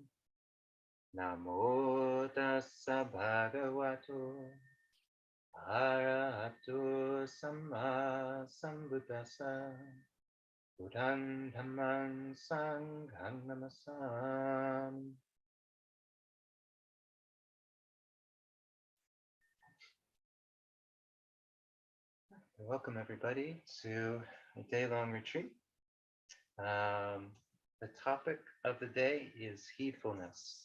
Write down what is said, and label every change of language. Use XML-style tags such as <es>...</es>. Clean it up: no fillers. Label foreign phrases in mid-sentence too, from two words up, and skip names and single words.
<pi>Namo tassa bhagavato arahato samma sambuddhassa. Buddhang dhammang sanghang namasam.</pi> <en>Welcome everybody to a day-long retreat. The topic of the day is heedfulness.</en>